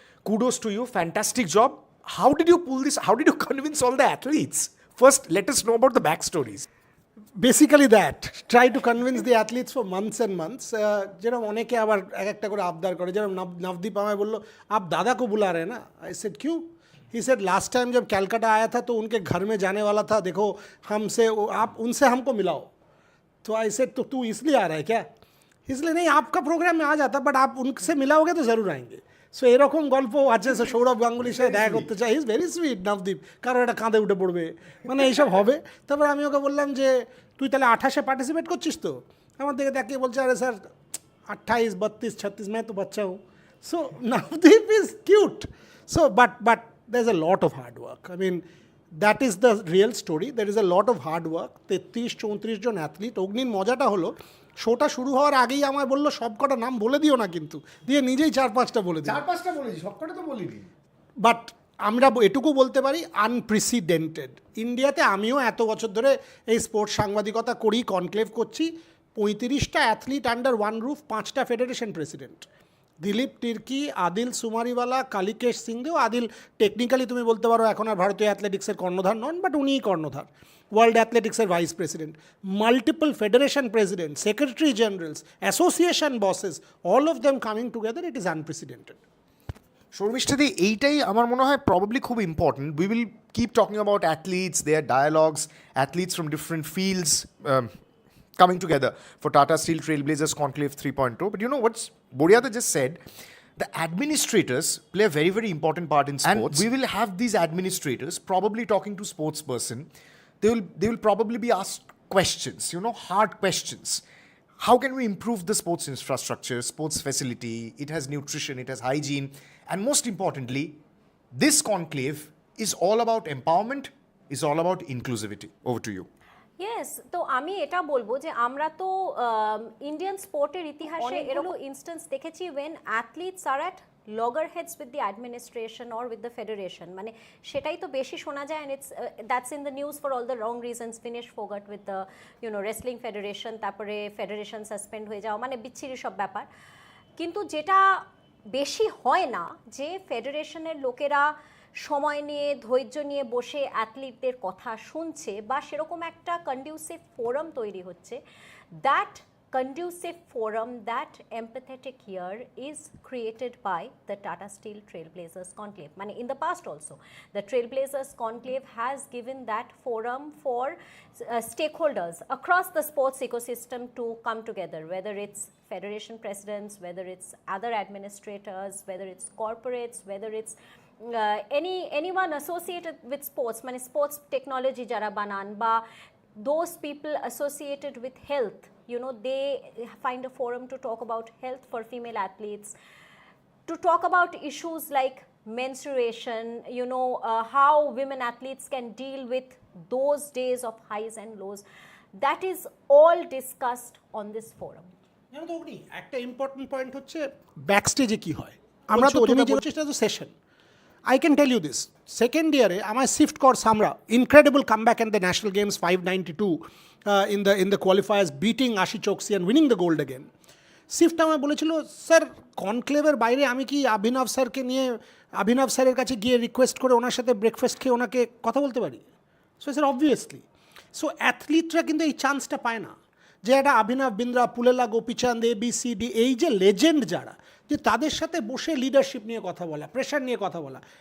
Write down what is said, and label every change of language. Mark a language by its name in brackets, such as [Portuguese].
[English] Kudos to you, fantastic job. How did you pull this? How did you convince all the athletes? First let us know about the back stories. Basically that, try to convince the athletes for months and months. [Bangla] যেরকম অনেকে আবার এক একটা করে আবদার করে, যেরকম নবদীপ আমায় বললো [Hindi] আপ दादा को बुला रहे हैं ना। [English] I said [Hindi] क्यों? [English] he said [Hindi] लास्ट टाइम जब कैलकाटा आया था तो उनके घर में जाने वाला था, देखो हमसे आप उनसे हमको मिलाओ। तो [English] I said [Hindi] तो तू इसलिए आ रहा है क्या? इसलिए नहीं, आपका प्रोग्राम में आ जाता, बट आप उनसे मिलाओगे तो ज़रूर आएंगे। [Bangla] সো এরকম গল্প আছে। সৌরভ গাঙ্গুলির সাথে দেখা করতে চাই, [English] is very sweet [Bangla] নবদীপ, কারো একটা কাঁধে উঠে পড়বে, মানে এইসব হবে। তারপর আমি ওকে বললাম যে তুই তাহলে 28-এ পার্টিসিপেট করছিস তো? আমার দিকে তাকিয়ে বলছে আরে স্যার 28, 32, 36 [Hindi] मैं तो बच्चा हूँ। [English] So Navdeep is cute. So but there is a lot of hard work. I mean, that is the real story. There is a lot of hard work. [Bangla] 33-34 John athlete. অগ্নির মজাটা হলো শোটা শুরু হওয়ার আগেই আমায় বললো সব কটা নাম বলে দিও না, কিন্তু দিয়ে নিজেই 4-5টা বলে দিই। 4-5টা বলেছি, সব কটা তো বলিনি। বাট আমরা এটুকু বলতে পারি আনপ্রেসিডেন্টেড। ইন্ডিয়াতে আমিও এত বছর ধরে এই স্পোর্টস সাংবাদিকতা করি, কনক্লেভ করছি, 35টা অ্যাথলিট [English] under one roof, [Bangla] 5টা federation president. Dilip Tirkey, Adil সুমারিওয়ালা, কালিকেশ Singhdeo. Adil technically তুমি বলতে পারো এখন আর ভারতীয় অ্যাথলেটিক্সের কর্ণধার নন, বাট উনিই কর্ণধার। [English] World অ্যাথলেটিক্সের vice president, multiple federation president, secretary generals, association bosses, all of them coming together, it is unprecedented. শর্মিষ্ঠাদি, [Bangla] এইটাই আমার মনে হয় [English] Probably খুব important. We will keep talking about athletes, their dialogues, athletes from different fields coming together for Tata Steel Trailblazers Conclave 3.0. But you know what's Boria just said? The administrators play a very, very important part in sports. And we will have these administrators probably talking to sports person. They will probably be asked questions, you know, hard questions. How can we improve the sports infrastructure, sports facility? It has nutrition, it has hygiene. And most importantly, this conclave is all about empowerment, is all about inclusivity. Over to you. [Bangla] Yes, তো আমি এটা বলবো যে আমরা তো Indian স্পোর্টের ইতিহাসে এরকম instance দেখেছি [English] when athletes are at loggerheads with the administration or with the federation, [Bangla] মানে সেটাই তো বেশি শোনা যায়। [English] And it's that's in the news for all the wrong reasons. Vinesh Phogat with the wrestling federation, [Bangla] তারপরে ফেডারেশন সাসপেন্ড হয়ে যাওয়া, মানে বিচ্ছিরি সব ব্যাপার। কিন্তু যেটা বেশি হয় না, যে ফেডারেশনের লোকেরা সময় নিয়ে ধৈর্য নিয়ে বসে অ্যাথলিটদের কথা শুনছে, বা সেরকম একটা কন্ডিউসিভ ফোরাম তৈরি হচ্ছে, that [English] conducive forum, that empathetic ear is created by the Tata Steel Trailblazers Conclave. In the past also, the Trailblazers Conclave has given that forum for stakeholders across the sports ecosystem to come together, whether it's federation presidents, whether it's other administrators, whether it's corporates, whether it's anyone associated with sports, sports technology jara banan ba those people associated with health, they find a forum to talk about health for female athletes, to talk about issues like menstruation, how women athletes can deal with those days of highs and lows. That is all discussed on this forum. [Bangla] একটা important point হচ্ছে ব্যাকস্টেজে কি হয়। আমরা তো তুমি যে চেষ্টা তো session, [English] I can tell you this, second year আমার Sift Kaur Samra incredible comeback in the national games 592 in the qualifiers, beating Ashi Choksi and winning the gold again. [Bangla] Shift আমায় বলেছিল স্যার কনক্লেভের বাইরে আমি কি অভিনব স্যারকে নিয়ে অভিনব স্যারের কাছে গিয়ে রিকোয়েস্ট করে ওনার সাথে ব্রেকফাস্ট খেয়ে ওনাকে কথা বলতে পারি। সো স্যার অবভিয়াসলি, সো অ্যাথলিটরা কিন্তু এই চান্সটা পায় না যে একটা অভিনব বিন্দ্রা, পুলেলা গোপীচাঁদ, ABCD, এই যে লেজেন্ড যারা, যে তাদের সাথে বসে লিডারশিপ নিয়ে কথা বলা, প্রেশার নিয়ে কথা বলা।